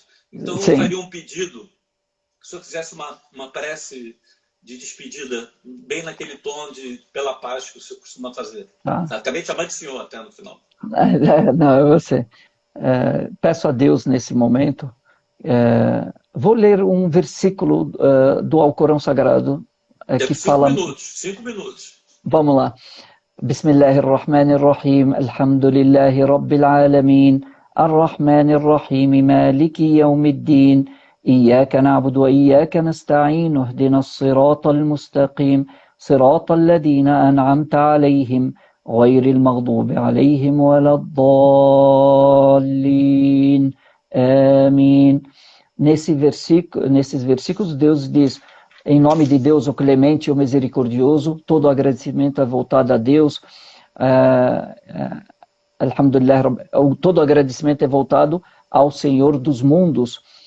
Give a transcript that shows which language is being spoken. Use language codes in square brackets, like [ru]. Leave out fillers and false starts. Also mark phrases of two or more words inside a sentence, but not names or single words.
[pt] Então, eu faria um pedido, se eu fizesse uma prece de despedida, bem naquele tom de pela paz que o senhor costuma fazer. Acabei de chamar de senhor até no final. Não, eu sei. Peço a Deus nesse momento. Vou ler um versículo do Alcorão Sagrado que fala... 5 minutos. Vamos lá. [ar] بسم الله الرحمن الرحيم. الحمد لله رب العالمين. الرحمن الرحيم. مالك يوم الدين. إياك نعبد وإياك نستعين اهدنا الصراط المستقيم صراط الذين أنعمت عليهم غير المغضوب عليهم ولا الضالين آمين. [pt] Nesses versículos, Deus diz: em nome de Deus, o clemente e o misericordioso, todo agradecimento é voltado a Deus. Alhamdulillah, todo agradecimento é voltado ao Senhor dos mundos.